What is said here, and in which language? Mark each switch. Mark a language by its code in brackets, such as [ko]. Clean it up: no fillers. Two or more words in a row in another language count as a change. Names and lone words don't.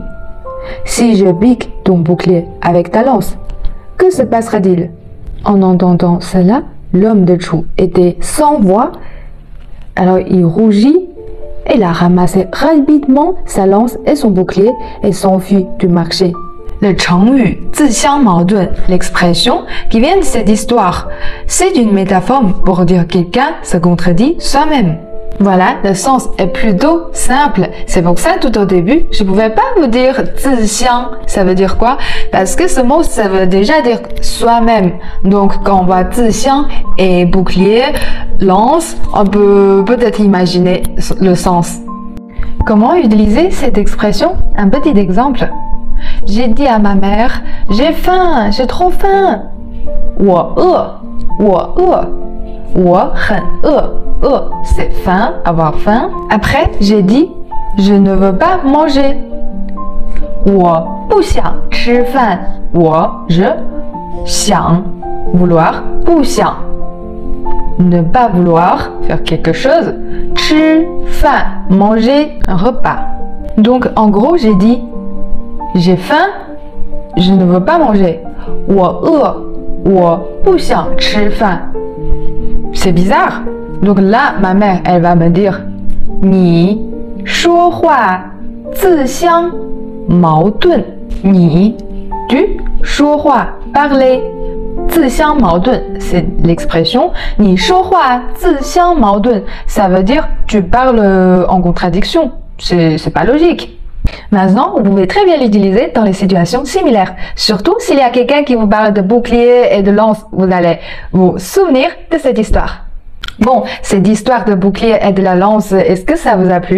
[fr] Si je pique ton bouclier avec ta lance, que se passera-t-il » En entendant cela, l'homme de Chu était sans voix. Alors il rougit. Il a ramassé rapidement sa lance et son bouclier et s'enfuit du marché. Le chengyu « [zh] 自相矛盾», [fr] l'expression qui vient de cette histoire, c'est une métaphore pour dire quelqu'un se contredit soi-même. Voilà, le sens est plutôt simple. C'est pour ça, tout au début, je ne pouvais pas vous dire « [zh] 自相», [fr] ça veut dire quoi? Parce que ce mot, ça veut déjà dire soi-même. Donc, quand on voit « [zh] 自相» [fr] et bouclier, lance, on peut peut-être imaginer le sens. Comment utiliser cette expression? Un petit exemple. J'ai dit à ma mère, j'ai faim, j'ai trop faim. [zh] 我饿 很饿 [fr] c'est faim, avoir faim. Après, j'ai dit, je ne veux pas manger. [zh] 我不想吃饭 [fr] je 想 vouloir [zh] 不想 [fr] ne pas vouloir faire quelque chose. 吃饭 manger un repas. Donc en gros, j'ai dit j'ai faim, je ne veux pas manger. [zh] 我不想吃饭 [fr] C'est bizarre. Donc là, ma mère, elle va me dire [zh] 你说话自相矛盾 [fr] 你 tu 说话 parler [zh] 自相矛盾 [fr] c'est l'expression [zh] 你说话自相矛盾 [fr] ça veut dire tu parles en contradiction. C'est pas logique. Maintenant, vous pouvez très bien l'utiliser dans les situations similaires. Surtout s'il y a quelqu'un qui vous parle de bouclier et de lance, vous allez vous souvenir de cette histoire. Bon, cette histoire de bouclier et de la lance, est-ce que ça vous a plu?